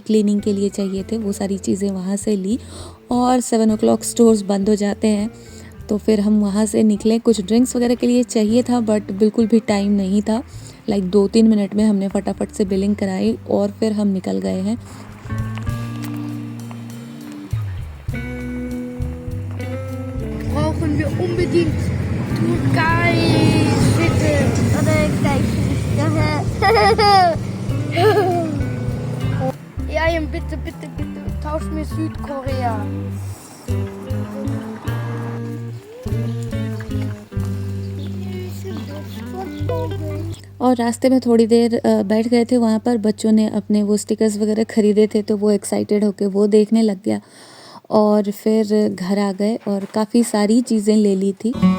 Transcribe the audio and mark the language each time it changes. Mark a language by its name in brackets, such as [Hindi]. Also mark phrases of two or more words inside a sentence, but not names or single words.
[Hindi] क्लीनिंग के लिए चाहिए थे, वो सारी चीज़ें वहाँ से ली। और 7 o'clock स्टोर्स बंद हो जाते हैं तो फिर हम वहाँ से निकले। कुछ ड्रिंक्स वगैरह के लिए चाहिए था बट बिल्कुल भी टाइम नहीं था। लाइक 2-3 मिनट में हमने फटाफट से बिलिंग कराई और फिर हम निकल गए हैं। [German] Brauchen wir unbedingt Türkei, bitte. Oder gleich. Ja, bitte, bitte, bitte. Tausch mir Südkorea. [Hindi] और रास्ते में थोड़ी देर बैठ गए थे। वहाँ पर बच्चों ने अपने वो स्टिकर्स वगैरह ख़रीदे थे तो वो एक्साइटेड होके वो देखने लग गया, और फिर घर आ गए और काफ़ी सारी चीज़ें ले ली थी।